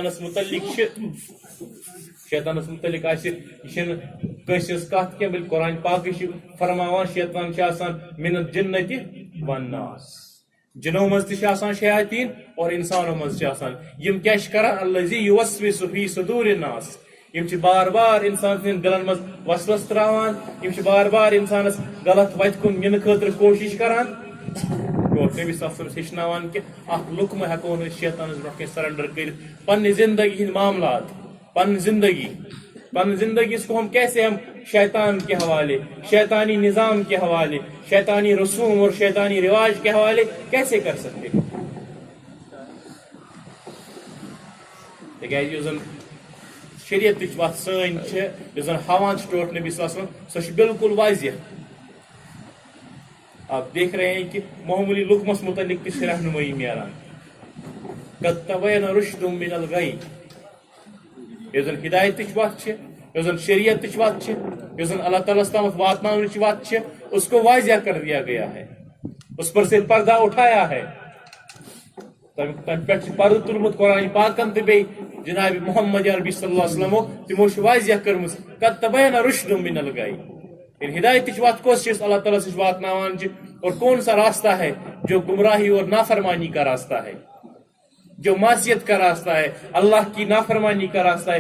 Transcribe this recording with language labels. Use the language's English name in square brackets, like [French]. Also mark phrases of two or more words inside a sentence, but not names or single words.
[Kashmiri] شیطانس متعلق آسہِ یہ چھنہٕ کٲنٛسہِ ہٕنٛز کتھ کینٛہہ بلکہ قرآن پاکٕے چھُ فرماوان شیطان چھُ آسان [Arabic] من الجنة والناس [Kashmiri] جنو مز تہ آسان شیاطین اور انسانوں مز چھِ آسان یم کیٛاہ چھِ کران الذی یوسوس فی صدور الناس یم چھِ بار بار انسان سٕنٛدٮ۪ن دلن مز وسوس تراوان یم چھِ بار بار انسانس غلط وتہِ کُن نِنہٕ خٲطرٕ کوشش کران اور نبی [Arabic] صلی اللہ علیہ وسلم [Kashmiri] ہیچناوان کہ اکھ لقمہ ہیکو نہٕ شیطانس برونٛٹھ کن سرنڈر کٔرِتھ پننہِ زندگی ہٕنٛدۍ معاملات پنٕنۍ زندگی [Urdu] اس کو ہم کیسے ہم شیطان کے حوالے شیطانی نظام کے حوالے شیطانی رسوم اور شیطانی رواج کے حوالے کیسے کر سکتے [Kashmiri] تکیازِ یُس زن شریعت وت سن زن ہاوان ٹوٹ نبی [Arabic] صلی اللہ علیہ وسلم [Kashmiri] سو بالکل واضح. [Urdu] آپ دیکھ رہے ہیں کہ معمولی [Kashmiri] لقمس متعلق تس رہنمائی میران. [Arabic] قد تبین رشد من الغی. [Kashmiri] یہ زن ہدایت وت یہ زن شریعت وت یہ زن اللہ تعالیٰ تام واتن وت [Urdu] اس کو واضح کر دیا گیا ہے. اس پر سے پردہ اٹھایا ہے. [Kashmiri] تم پہ پردہ تلمت قرآن پاکن تو بی جناب محمد عربی [Arabic] صلی اللہ علیہ وسلم [Kashmiri] تمو واضح کرم [Arabic] قد تبین رشد من الغی. [Kashmiri] ہدایت وت کس اللہ تعالیٰ سے واتناوان [Urdu] اور کون سا راستہ ہے جو گمراہی اور نافرمانی کا راستہ ہے, جو معصیت کا راستہ ہے, اللہ کی نافرمانی کا راستہ ہے.